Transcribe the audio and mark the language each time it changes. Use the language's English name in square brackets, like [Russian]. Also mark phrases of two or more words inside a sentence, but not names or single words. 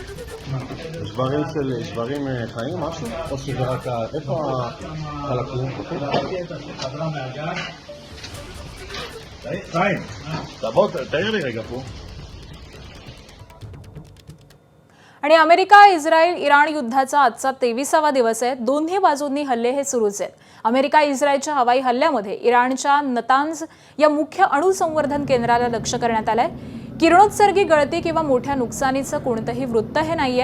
[Hebrew] שברים חיים, משהו? או שזה רק איפה החלקים? חיים, תבוא, תאיר לי רגע פה. [Marathi] आणि अमेरिका इस्रायल इराण युद्धाचा आजचा 23वा दिवस आहे. दोन्ही बाजूंनी हल्ले हे सुरूच आहेत. अमेरिका इस्रायलच्या हवाई हल्ल्यामध्ये इराणच्या नतांज या मुख्य अणुसंवर्धन केंद्राला लक्ष्य करण्यात आलंय. किरणोत्सर्गी गळती किंवा मोठ्या नुकसानीचं कोणतंही वृत्त हे नाहीये.